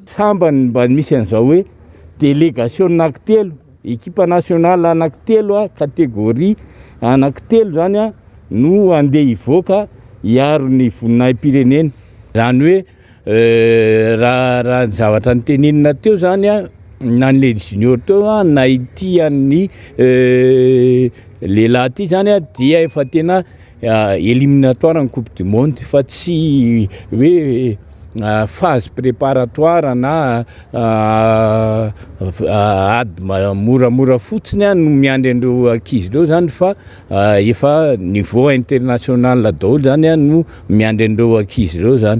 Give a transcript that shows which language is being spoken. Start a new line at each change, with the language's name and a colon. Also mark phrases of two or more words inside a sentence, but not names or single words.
Malagasy: Sambany mba misy an'izao hoe délégation anankitelo, ekipa nationale anankitelo, kategoria anankitelo zany no andeha hivoaka hiaro ny voninahim pirenena. Zany hoe raha ny zavatra nytenenina teo zany na ny junior teo na ity an'ny lehilahy ty zany dia efa tena éliminatoire ny
French: coupe du monde
Malagasy: fa tsy hoe
French: phase préparatoire
Malagasy: na ady moramora fotsiny no miandry andreo ankizy reo zany fa efa
French: niveau international
Malagasy: daholo zany no miandry andreo ankizy reo zany.